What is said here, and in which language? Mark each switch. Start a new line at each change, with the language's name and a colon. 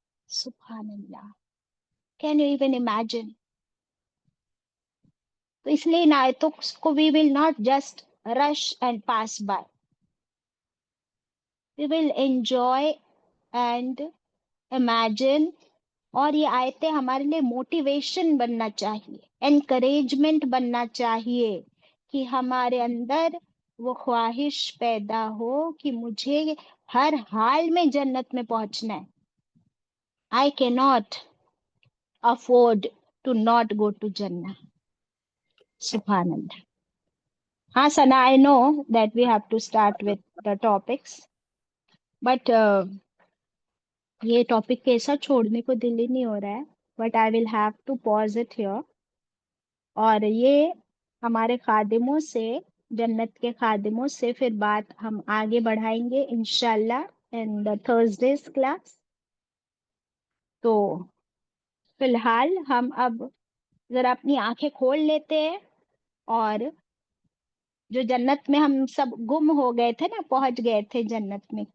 English: سبحان اللہ. Can you even imagine?
Urdu: تو اس لیے ان آیتوں کو
English: We will not just rush and pass by, we will enjoy and imagine.
Urdu: اور یہ آیتیں ہمارے لیے موٹیویشن بننا چاہیے، انکریجمنٹ بننا چاہیے کہ ہمارے اندر وہ خواہش پیدا ہو کہ مجھے ہر حال میں جنت میں پہنچنا ہے.
English: I cannot afford to not go to Jannah.
Arabic: Subhanallah.
Urdu: ہاں سنا،
English: I know that we have to start with the topics, but
Urdu: یہ ٹاپک کیسا چھوڑنے کو دل ہی نہیں ہو رہا ہے.
English: But I will have to pause it here.
Urdu: اور یہ ہمارے خادموں سے، جنت کے خادموں سے پھر بات ہم آگے بڑھائیں گے انشاءاللہ
English: in the Thursday's class.
Urdu: تو فی الحال ہم اب ذرا اپنی آنکھیں کھول لیتے ہیں، اور جو جنت میں ہم سب گم ہو گئے تھے نا، پہنچ گئے تھے جنت میں.